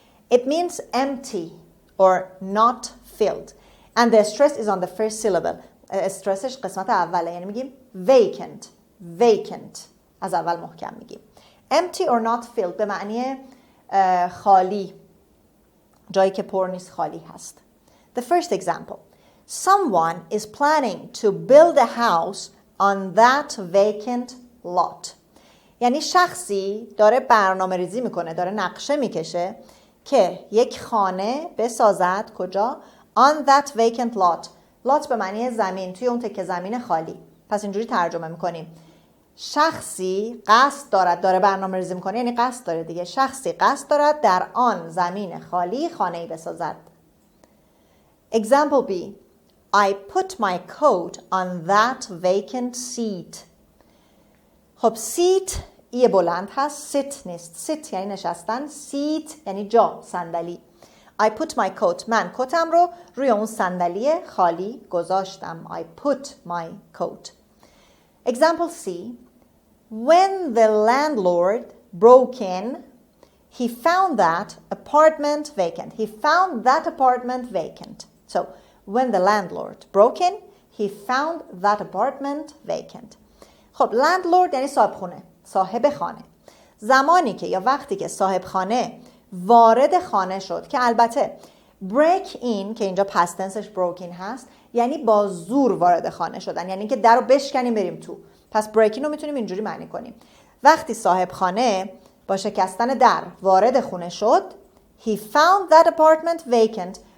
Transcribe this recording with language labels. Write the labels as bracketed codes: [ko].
[en] It means empty or not filled. And the stress is on the first syllable. [fa] استرسش قسمت اوله، یعنی میگیم vacant. از اول محکم میگیم. [en] Empty or not filled [fa] به معنی خالی، جایی که پر نیست، خالی هست. [en] The first example. Someone is planning to build a house on that vacant lot. [fa] یعنی شخصی داره برنامه ریزی میکنه، داره نقشه میکشه که یک خانه بسازد. [en] کجا؟ On that vacant lot. [fa] lot به معنی زمین، توی اون تکه زمین خالی. پس اینجوری ترجمه میکنیم. شخصی قصد دارد، داره برنامه ریزی میکنه، یعنی قصد داره دیگه. شخصی قصد دارد در آن زمین خالی خانه‌ای بسازد. [en] Example B. I put my coat on that vacant seat. [fa] خب seat ای بلند هست، sit نیست. sit یعنی نشستن، seat یعنی جا، صندلی. [en] I put my coat. [fa] من کتم رو روی اون صندلی خالی گذاشتم. [en] I put my coat. Example C. When the landlord broke in, he found that apartment vacant. He found that apartment vacant. So, when the landlord broke in, he found that apartment vacant. [fa] خب landlord یعنی صاحب خونه، صاحب خانه. زمانی که یا وقتی که صاحب خانه وارد خانه شد، که البته break in که اینجا past tenseش broke in هست، یعنی با زور وارد خانه شدن، یعنی که در رو بشکنیم بریم تو. پس break in رو میتونیم اینجوری معنی کنیم. وقتی صاحب خانه با شکستن در وارد خونه شد، [en] he found that apartment vacant.